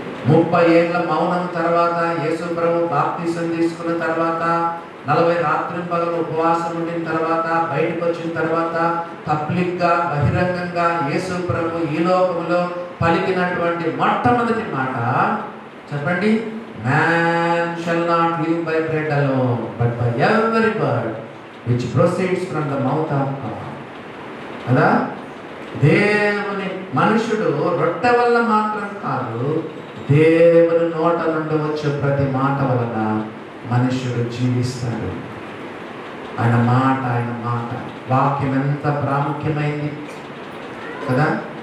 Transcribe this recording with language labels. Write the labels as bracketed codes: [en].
[te] 30 ఏళ్ల మౌనం తర్వాత యేసు ప్రభు బాప్తిసం తీసుకున్న తర్వాత 40 రాత్రి పగలు ఉపవాసం ఉండిన తర్వాత బయటకు వచ్చిన తర్వాత పబ్లిక్గా బహిరంగంగా యేసు ప్రభు ఈ లోకంలో పలికినటువంటి మొట్టమొదటి మాట చెప్పండి. [en] Man shall not live by bread alone, but by every word which proceeds from the mouth of God. [te] అలా దేవుని మనుషుడు రొట్టె వల్ల మాత్రం కాదు, దేవుని నోట నుండి వచ్చే ప్రతి మాట వలన మనుషుడు జీవిస్తాడు. ఆయన మాట, ఆయన మాట వాక్యం ఎంత ప్రాముఖ్యమైంది కదా.